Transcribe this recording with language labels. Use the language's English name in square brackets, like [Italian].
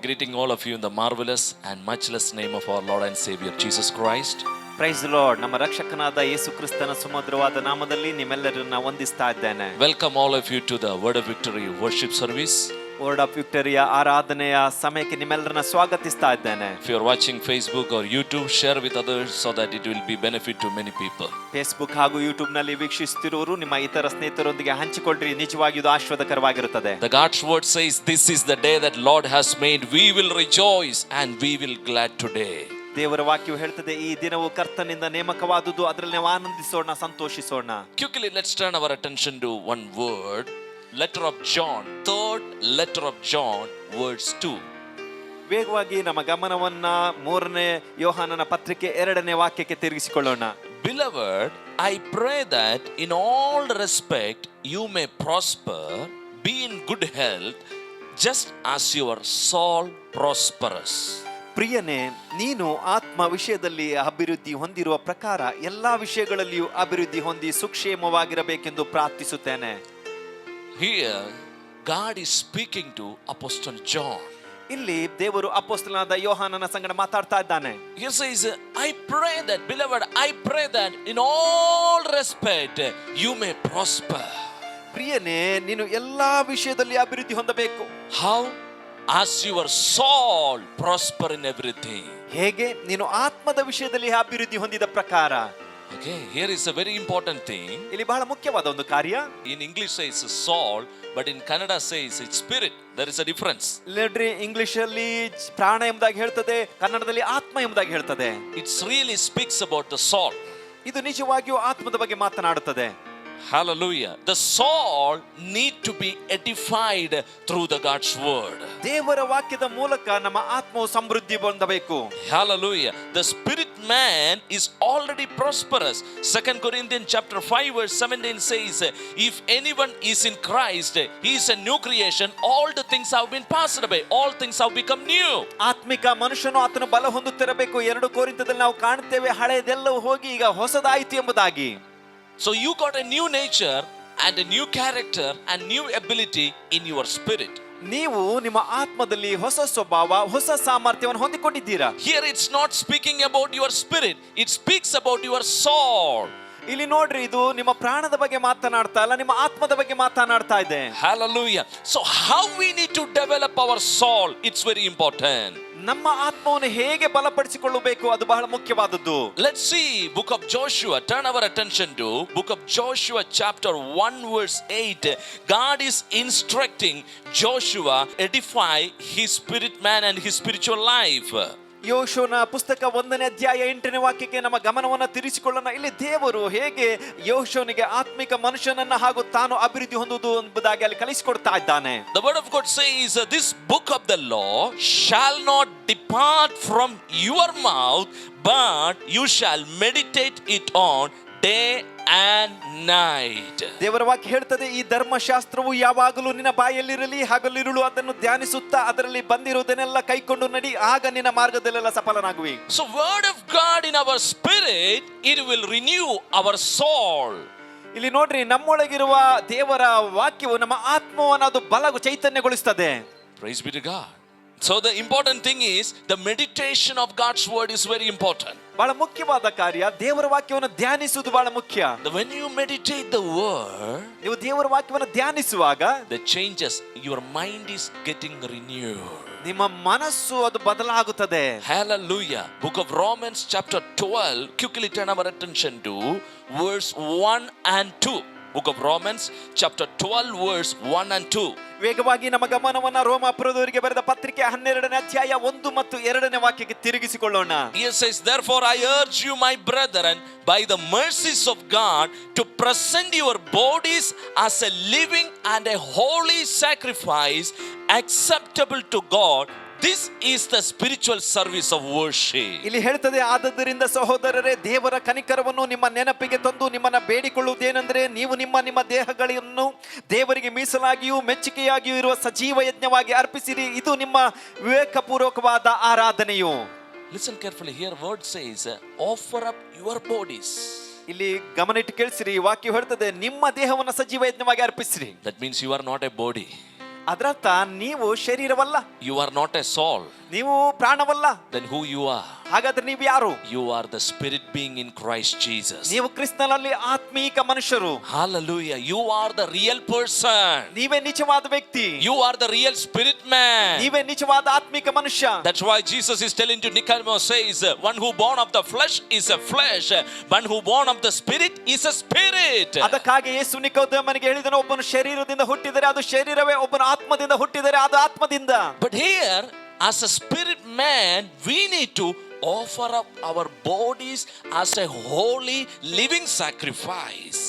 [English] Greeting all of you in the marvelous and matchless name of our Lord and Savior Jesus Christ. Praise the Lord. [Kannada] ನಮ್ಮ ರಕ್ಷಕನಾದ ಯೇಸು ಕ್ರಿಸ್ತನ ಸುಮಧುರವಾದ ನಾಮದಲ್ಲಿ ನಿಮ್ಮೆಲ್ಲರನ್ನ ವಂದಿಸ್ತಾ ಇದ್ದೇನೆ. [English] Welcome all of you to the Word of Victory worship service. [Kannada] Word of ವಿಕ್ಟರಿಯ ಆರಾಧನೆಯ ಸಮಯಕ್ಕೆ ನಿಮ್ಮೆಲ್ಲರನ್ನ ಸ್ವಾಗತಿಸ್ತಾ ಇದ್ದೇನೆ. [English] If you are watching Facebook or YouTube, share with others so that it will be benefit to many people. [Kannada] Facebook ಹಾಗೂ YouTube ನಲ್ಲಿ ವೀಕ್ಷಿಸುತ್ತಿರುವವರು ನಿಮ್ಮ ಇತರ ಸ್ನೇಹಿತರೊಂದಿಗೆ ಹಂಚಿಕೊಳ್ಳ್ರಿ. ನಿಜವಾಗಿಯೂ ಇದು ಆಶೀರ್ವಾದಕರವಾಗಿರುತ್ತದೆ. [English] The God's word says, "This is the day that Lord has made. We will rejoice and we will glad today." [Kannada] ದೇವರ ವಾಕ್ಯವು ಹೇಳ್ತದೆ, ಈ ದಿನವು ಕರ್ತನಿಂದ ನೇಮಕವಾದುದು, ಅದರಲ್ಲಿ ನಾವು ಆನಂದಿಸೋಣ, ಸಂತೋಷಿಸೋಣ. [English] Quickly, let's turn our attention to one word. Letter of John, third letter of John, verse 2. [Kannada] ವೇಗವಾಗಿ ನಮ್ಮ ಗಮನವನ್ನ 3ನೇ ಯೋಹಾನನ ಪತ್ರಿಕೆ 2ನೇ ವಾಕ್ಯಕ್ಕೆ ತಿರುಗಿಸಿಕೊಳ್ಳೋಣ. [English] Beloved, I pray that in all respect you may prosper, be in good health, just as your soul prosperous. [Kannada] ಪ್ರಿಯನೇ, ನೀನು ಆತ್ಮ ವಿಷಯದಲ್ಲಿ ಅಭಿವೃದ್ಧಿ ಹೊಂದಿರುವ ಪ್ರಕಾರ ಎಲ್ಲಾ ವಿಷಯಗಳಲ್ಲಿಯೂ ಅಭಿವೃದ್ಧಿ ಹೊಂದಿ ಸುಕ್ಷೇಮವಾಗಿರಬೇಕೆಂದು ಪ್ರಾರ್ಥಿಸುತ್ತೇನೆ. [English] Here, God is speaking to Apostle John. [Kannada] ಇಲ್ಲಿ ದೇವರು ಅಪೊಸ್ತಲನಾದ ಯೋಹಾನನ ಸಂಗಡ ಮಾತಾಡ್ತಾ ಇದ್ದಾನೆ. [English] He says, I pray that, beloved, I pray that in all respect you may prosper. [Kannada] ಪ್ರಿಯನೇ, ನೀನು ಎಲ್ಲಾ ವಿಷಯದಲ್ಲಿ ಅಭಿವೃದ್ಧಿ ಹೊಂದಬೇಕು. [English] How? As your soul prosper in everything. [Kannada] ಹೇಗೆ? ನೀನು ಆತ್ಮದ ವಿಷಯದಲ್ಲಿ ಅಭಿವೃದ್ಧಿ ಹೊಂದಿದ ಪ್ರಕಾರ. [English] Okay, here is a very important thing. [Kannada] ಇಲ್ಲಿ ಬಹಳ ಮುಖ್ಯವಾದ ಒಂದು ಕಾರ್ಯ. [English] In English says soul, but in Kannada says it's spirit. There is a difference. [Kannada] ನೋಡ್ರಿ, ಇಂಗ್ಲಿಷ್ ಅಲ್ಲಿ ಪ್ರಾಣ ಎಂಬುದಾಗಿ ಹೇಳ್ತದೆ, ಕನ್ನಡದಲ್ಲಿ ಆತ್ಮ ಎಂಬುದಾಗಿ ಹೇಳ್ತದೆ. [English] It really speaks about the soul. [Kannada] ಇದು ನಿಜವಾಗಿಯೂ ಆತ್ಮದ ಬಗ್ಗೆ ಮಾತನಾಡುತ್ತದೆ. [English] Hallelujah. The soul need to be edified through the God's word. [Kannada] ದೇವರ ವಾಕ್ಯದ ಮೂಲಕ ನಮ್ಮ ಆತ್ಮವು ಸಮೃದ್ಧಿ ಹೊಂದಬೇಕು. [English] Hallelujah. The spirit man is already prosperous. 2 Corinthians chapter 5 verse 17 says, if anyone is in Christ, he is a new creation. All the things have been passed away. All things have become new. [Kannada] ಆತ್ಮಿಕ ಮನುಷ್ಯನು ಆತನು ಬಲ ಹೊಂದುತ್ತಿರಬೇಕು. 2 ಕೊರಿಂಥದಲ್ಲಿ ನಾವು ಕಾಣುತ್ತೇವೆ, ಹಳೆಯದೆಲ್ಲವೂ ಹೋಗಿ ಈಗ ಹೊಸದಾಯಿತು ಎಂಬುದಾಗಿ. [English] So you got a new nature and a new character and new ability in your spirit. [Kannada] ನೀವು ನಿಮ್ಮ ಆತ್ಮದಲ್ಲಿ ಹೊಸ ಸ್ವಭಾವ, ಹೊಸ ಸಾಮರ್ಥ್ಯವನ್ನು ಹೊಂದಿಕೊಂಡಿದ್ದೀರಾ. [English] Here it's not speaking about your spirit, it speaks about your soul. [Kannada] ಇಲ್ಲಿ ನೋಡ್ರಿ, ಇದು ನಿಮ್ಮ ಪ್ರಾಣದ ಬಗ್ಗೆ ಮಾತನಾಡ್ತಾ ಇಲ್ಲ, ನಿಮ್ಮ ಆತ್ಮದ ಬಗ್ಗೆ ಮಾತನಾಡ್ತಾ ಇದೆ. [English] Hallelujah. So how we need to develop our soul, it's very important. [Kannada] ನಮ್ಮ ಆತ್ಮವನ್ನು ಹೇಗೆ ಬಲಪಡಿಸಿಕೊಳ್ಳಬೇಕು, ಅದು ಬಹಳ ಮುಖ್ಯವಾದದ್ದು. [English] Let's see book of Joshua. Turn our attention to book of Joshua chapter 1 verse 8. God is instructing Joshua edify his spirit man and his spiritual life. [Kannada] ಯೋಶುವನ ಪುಸ್ತಕ 1ನೇ ಅಧ್ಯಾಯ 8ನೇ ವಾಕ್ಯಕ್ಕೆ ನಮ್ಮ ಗಮನವನ್ನು ತಿರುಗಿಸಿಕೊಳ್ಳೋಣ. ಇಲ್ಲಿ ದೇವರು ಹೇಗೆ ಯೋಶುವನಿಗೆ ಆತ್ಮಿಕ ಮನುಷ್ಯನನ್ನ ಹಾಗೂ ತಾನು ಅಭಿವೃದ್ಧಿ ಹೊಂದುವುದು ಎಂಬುದಾಗಿ ಅಲ್ಲಿ ಕಲಿಸಿಕೊಡ್ತಾ ಇದ್ದಾನೆ. [English] The word of God says, this book of the law shall not depart from your mouth, but you shall meditate it on day and night. [Kannada] ದೇವರ ವಾಕ್ಯ ಹೇಳ್ತದೆ, ಈ ಧರ್ಮಶಾಸ್ತ್ರವು ಯಾವಾಗಲೂ ನಿನ್ನ ಬಾಯಲ್ಲಿರಲಿ, ಹಗಲಿರುಳು ಅದನ್ನು ಧ್ಯಾನಿಸುತ್ತಾ ಅದರಲ್ಲಿ ಬಂದಿರುವುದನ್ನೆಲ್ಲ ಕೈಕೊಂಡು ನಡಿ, ಆಗ ನಿನ್ನ ಮಾರ್ಗದಲ್ಲೆಲ್ಲ ಸಫಲನಾಗುವಿ. [English] So word of God in our spirit, it will renew our soul. [Kannada] ಇಲ್ಲಿ ನೋಡ್ರಿ, ನಮ್ಮೊಳಗಿರುವ ದೇವರ ವಾಕ್ಯವು ನಮ್ಮ ಆತ್ಮವನ್ನು ಅದು ಚೈತನ್ಯಗೊಳಿಸುತ್ತದೆ. [English] Praise be to God. So the important thing is the meditation of God's word is very important. [Kannada] ಬಹಳ ಮುಖ್ಯವಾದ ಕಾರ್ಯ, ದೇವರ ವಾಕ್ಯವನ್ನು ಧ್ಯಾನಿಸುವುದು ಬಹಳ ಮುಖ್ಯ. [English] When you meditate the word, [Kannada] ನೀವು ದೇವರ ವಾಕ್ಯವನ್ನು ಧ್ಯಾನಿಸುವಾಗ [English] the changes, your mind is getting renewed. [Kannada] ನಿಮ್ಮ ಮನಸ್ಸು ಅದು ಬದಲಾಗುತ್ತದೆ. [English] Hallelujah. Book of Romans chapter 12. Quickly turn our attention to verse 1 and 2. Book of Romans chapter 12 verse 1 and 2. [Kannada] ವೇಗವಾಗಿ ನಮ್ಮ ಗಮನವನ್ನು ರೋಮಾಪುರದವರಿಗೆ ಬರೆದ ಪತ್ರಿಕೆ 12ನೇ ಅಧ್ಯಾಯ 1 ಮತ್ತು 2ನೇ ವಾಕ್ಯಕ್ಕೆ ತಿರುಗಿಸಿಕೊಳ್ಳೋಣ. [English] He says, therefore I urge you, my brethren, by the mercies of God, to present your bodies as a living and a holy sacrifice acceptable to God. This is the spiritual service of worship. [Kannada] ಇಲ್ಲಿ ಹೇಳ್ತದೆ, ಆದದರಿಂದ ಸಹೋದರರೇ, ದೇವರ ಕನಿಕರವನ್ನು ನಿಮ್ಮ ನೆನಪಿಗೆ ತಂದು ನಿಮ್ಮನ್ನ ಬೇಡಿಕೊಳ್ಳುವುದೇನೆಂದರೆ, ನೀವು ನಿಮ್ಮ ದೇಹಗಳನ್ನು ದೇವರಿಗೆ ಮೀಸಲಾಗಿಯೂ ಮೆಚ್ಚುಗೆಯಾಗಿಯೂ ಇರುವ ಸಜೀವ ಯಜ್ಞವಾಗಿ ಅರ್ಪಿಸಿರಿ, ಇದು ನಿಮ್ಮ ವಿವೇಕಪೂರ್ವಕವಾದ ಆರಾಧನೆಯು. [English] Listen carefully. Here word says, offer up your bodies. [Kannada] ಇಲ್ಲಿ ಗಮನ ಇಟ್ಟು ಕೇಳಿಸಿರಿ, ವಾಕ್ಯ ಹೇಳ್ತದೆ, ನಿಮ್ಮ ದೇಹವನ್ನು ಸಜೀವ ಯಜ್ಞವಾಗಿ ಅರ್ಪಿಸಿರಿ. [English] That means you are not a body. [Kannada] ಅದರರ್ಥ ನೀವು ಶರೀರವಲ್ಲ, [English] You are not a soul. [Kannada] ನೀವು ಪ್ರಾಣವಲ್ಲ. [English] Then who you are? [Kannada] ಹಾಗಾದ್ರೆ ನೀವು ಯಾರು? [English] You are the spirit being in Christ Jesus. [Kannada] ನೀವು ಕ್ರಿಸ್ತನಲ್ಲಿ ಆತ್ಮೀಕ ಮನುಷ್ಯರು. [English] Hallelujah. You are the real person. [Kannada] ನೀವೇ ನಿಜವಾದ ವ್ಯಕ್ತಿ. [English] You are the real spirit man. [Kannada] ನೀವೇ ನಿಜವಾದ ಆತ್ಮಿಕ ಮನುಷ್ಯ. [English] That's why Jesus is telling to Nicodemus, says, one who born of the flesh is a flesh, one who born of the spirit is a spirit. [Kannada] ಅದಕ್ಕಾಗಿ ಯೇಸು ನಿಕೋದೇಮನಿಗೆ ಹೇಳಿದನು, ಒಬ್ಬನು ಶರೀರದಿಂದ ಹುಟ್ಟಿದರೆ ಅದು ಶರೀರವೇ, ಒಬ್ಬನು ಆತ್ಮದಿಂದ ಹುಟ್ಟಿದರೆ ಅದು ಆತ್ಮದಿಂದ. [English] But here, as a spirit man, we need to offer up our bodies as a holy living sacrifice.